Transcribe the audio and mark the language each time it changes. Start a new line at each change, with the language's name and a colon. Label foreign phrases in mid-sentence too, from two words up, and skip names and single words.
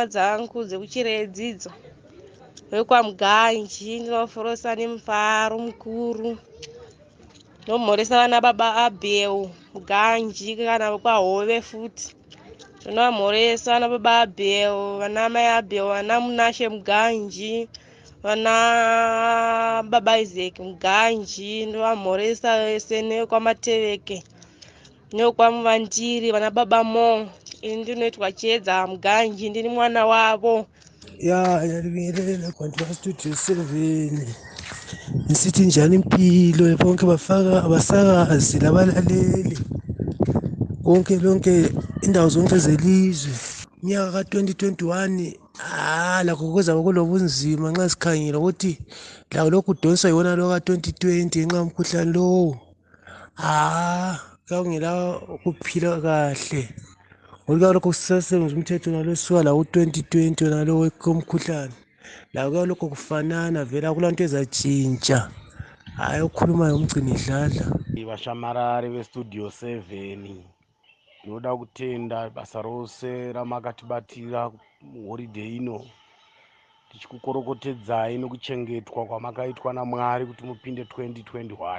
Shona: dzangu dzekuchire dzidzo vekwaMuganji ndinoforosa nemufaro mukuru nomhoresa vana baba Abel Muganji kana vekwaHove futi ndinomhoresa vana baba Abel vana mai Abel vana Munashe Muganji vana baba Isaac Muganji ndovamhoresa vese nekwaMateveke nekwaMuvandiri vana baba Mo. Ini ndinoitwa cheThe Muganji ndini mwana wavo.
North Ndebele: Yalibingelela kwanti studio 7 nisithi njani impilo bonke abasakazi labalaleli lonke indawo zonke zelizwe. Unyaka ka-2021 lakho kuza kulobunzima nxa sikhangela ukuthi lakho lokhu kudonswa yiwona lo ka-2020 ngenxa yomkhuhlane lowo. Kungela ukuphila kahle. Ngoba lokho sisasebenza umthetho nalosuka la u-2020 nalo womkhuhlane. Lakho lokho kufanana vela kulanto ezatshintsha. Ukhuluma ngomgcini idladla.
Shona: Vashamarari vestudio 7 ndinoda kutenda basa rose ramakatibatira holiday ino tichikukorokotedzai nekuchengetwa kwamakaitwa naMwari kuti mupinde 2021.